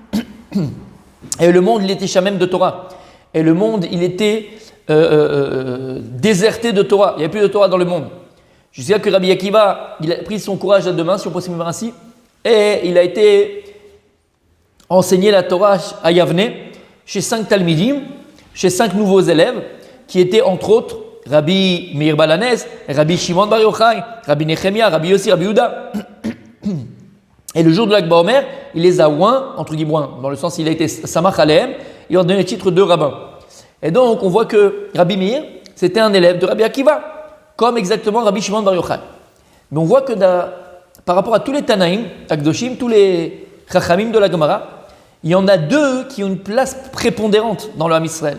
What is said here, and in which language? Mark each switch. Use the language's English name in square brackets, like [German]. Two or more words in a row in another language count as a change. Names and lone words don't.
[French] Et le monde, il était shamem de Torah. Et le monde, il était déserté de Torah. Il n'y avait plus de Torah dans le monde. Jusqu'à que Rabbi Akiva, il a pris son courage à deux mains, si on peut s'exprimer ainsi, et il a été enseigné la Torah à Yavne, chez 5 Talmidim, chez 5 nouveaux élèves, qui étaient entre autres Rabbi Meir Baal HaNes, Rabbi Shimon Bar Yochai, Rabbi Nechemia, Rabbi Yossi, Rabbi Yehuda. Et le jour de l'Ag BaOmer, il les a oints, entre guillemets, dans le sens il a été [Hebrew] סמך עליהם, [French] il leur a donné le titre de rabbin. Et donc on voit que Rabbi Meir, c'était un élève de Rabbi Akiva, comme exactement Rabbi Shimon Bar Yochai. Mais on voit que par rapport à tous les [Hebrew] תנאים הקדושים, [French] tous les Chachamim de la Gemara, il y en a deux qui ont une place prépondérante dans le [Hebrew] עם ישראל.